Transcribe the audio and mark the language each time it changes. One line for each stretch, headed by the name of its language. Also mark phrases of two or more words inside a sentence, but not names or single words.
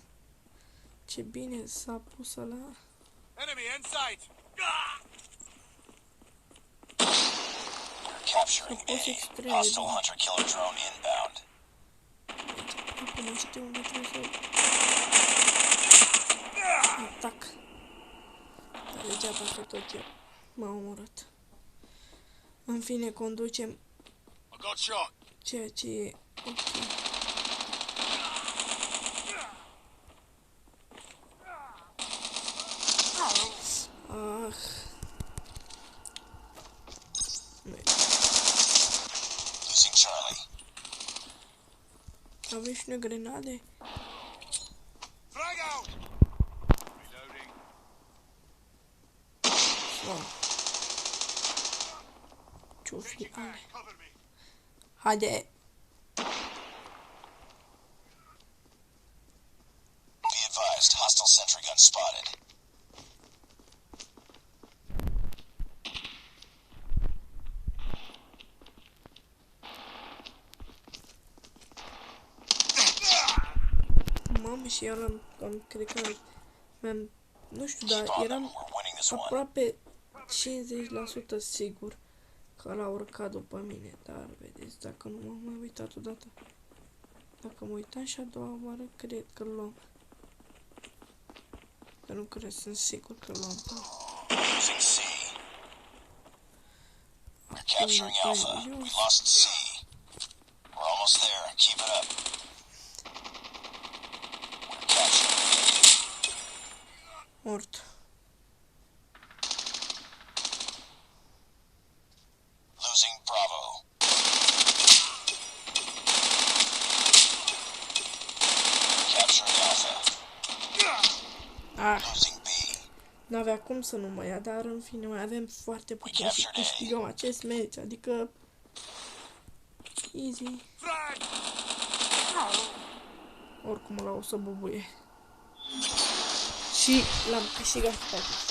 Romanian: Ce bine s-a pus ăla.
English: Enemy in sight. We're capturing
Romanian: A fost A. extrem de
English: Hostile
Romanian: bine.
English: hunter killer drone inbound.
Romanian: Deci, acum știu unde trebuie să atac. Dar degeaba că tot eu m-a omorât. În fine, conducem
English: I got shot.
Romanian: ceea ce e ok. Ah.
English: Losing Charlie.
Romanian: Avem și noi grenade?
English: Frag out. Reloading.
Romanian: Sau ce-o fi
English: Changing
Romanian: ale?
English: mag. Cover me.
Romanian: Haide!
English: Be advised, hostile sentry gun spotted.
Romanian: Mamă, și eu cred că nu știu, dar
English: Keep on them.
Romanian: eram
English: We're winning this one.
Romanian: aproape 50% sigur că l-a urcat după mine, dar vedeți, dacă nu m-am mai uitat odată, dacă mă uitam și a doua oară, cred că îl luam. Că nu cred, sunt sigur că îl luam.
English: Losing C. We're capturing Alpha. We lost C. We're almost there. Keep it up. We're capturing B.
Romanian: Mort.
English: Losing Bravo. Capturing Alpha. Ah, Losing B.
Romanian: n-avea cum să nu mă ia, dar în fine mai avem foarte puțin și câștigăm acest meci, adică easy.
English: Frag!
Romanian: Oricum la o să bubuie. Și l-am câștigat pe acesta.